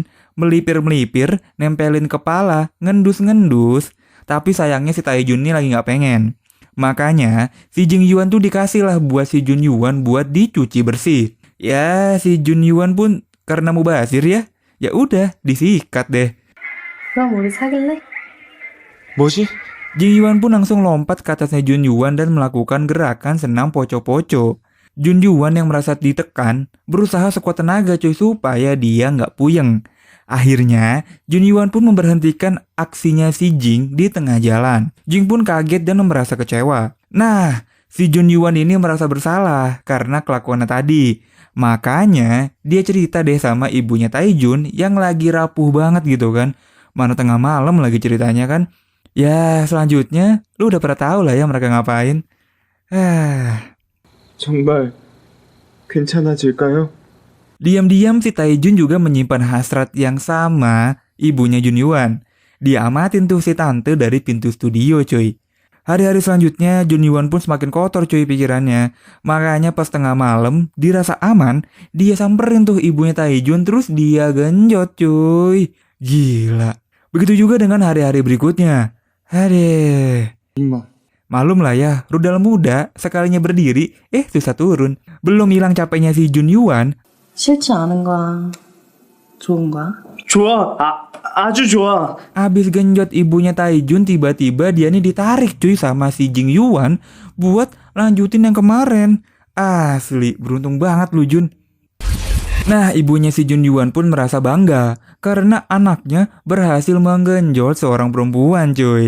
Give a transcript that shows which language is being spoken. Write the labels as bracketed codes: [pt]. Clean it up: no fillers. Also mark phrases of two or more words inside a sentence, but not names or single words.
[id] Melipir-melipir, nempelin kepala, ngendus-ngendus. Tapi sayangnya si Tae-jun nih lagi nggak pengen. Makanya, si Jing Yuan tuh dikasih lah buat si Jun Yuan buat dicuci bersih. Ya, si Jun Yuan pun karena mubazir ya. Ya udah, disikat deh. [ko] 그럼 우리 사귈래? 뭐지? [id] Jing Yuan pun langsung lompat ke atasnya Jun Yuan dan melakukan gerakan senam poco-poco. Jun Yuan yang merasa ditekan berusaha sekuat tenaga cuy supaya dia nggak puyeng. Akhirnya, Jun Yuan pun memberhentikan aksinya si Jing di tengah jalan. Jing pun kaget dan merasa kecewa. Nah, si Jun Yuan ini merasa bersalah karena kelakuannya tadi. Makanya, dia cerita deh sama ibunya Taijun yang lagi rapuh banget gitu kan. Mana tengah malam lagi ceritanya kan. Ya, selanjutnya, lu udah pernah tahu lah ya mereka ngapain. [ko] 정말 괜찮아질까요? [id] Diam-diam si Taijun juga menyimpan hasrat yang sama ibunya Jun Yuan. Dia amatin tuh si tante dari pintu studio cuy. Hari-hari selanjutnya Jun Yuan pun semakin kotor cuy pikirannya. Makanya pas tengah malam dirasa aman, dia samperin tuh ibunya Taijun terus dia genjot cuy. Gila. Begitu juga dengan hari-hari berikutnya. Aduh. [ko] 임마. [id] Malum lah ya, rudal muda sekalinya berdiri, susah turun. Belum hilang capeknya si Jun Yuan, [ko] 싫지 않은 거야. 좋은 거야? 좋아. 아주 좋아. [id] abis genjot ibunya Taijun tiba-tiba dia nih ditarik cuy sama si Jing Yuan buat lanjutin yang kemarin. Asli, beruntung banget lu Jun. Nah, ibunya si Jun Yuan pun merasa bangga karena anaknya berhasil menggenjot seorang perempuan cuy.